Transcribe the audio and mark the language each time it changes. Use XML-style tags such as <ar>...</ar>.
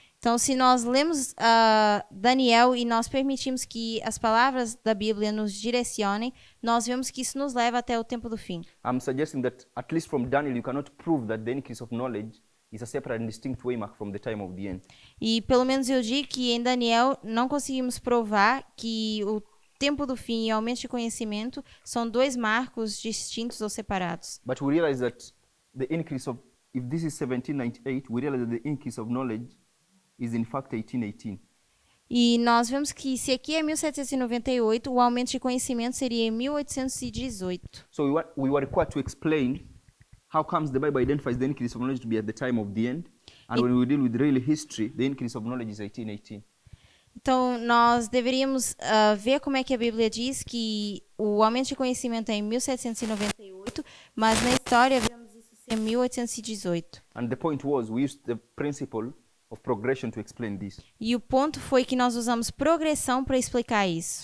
<pt>Então, se nós lemos Daniel e nós permitimos que as palavras da Bíblia nos direcionem, nós vemos que isso nos leva até o tempo do fim.</pt> <en>I'm suggesting that at least from Daniel you cannot prove that the increase of knowledge is a separate and distinct waymark from the time of the end.</en> <pt>E pelo menos eu digo que em Daniel não conseguimos provar que o tempo do fim e o aumento de conhecimento são dois marcos distintos ou separados.</pt> <en>But we realize that if this is 1798, we realize that the increase of knowledge is in fact 1818.</en> <pt>E nós vemos que se aqui é 1798, o aumento de conhecimento seria em 1818.</pt> <en>So we were required to explain how comes the Bible identifies the increase of knowledge to be at the time of the end, And when we deal with real history, the increase of knowledge is 1818.</en> <pt>Então, nós deveríamos ver como é que a Bíblia diz que o aumento de conhecimento é em 1798, mas na história vemos isso ser 1818.</pt> <en>And the point was, we used the principle of progression to explain this.</en> <pt>E o ponto foi que nós usamos progressão para explicar isso.</pt>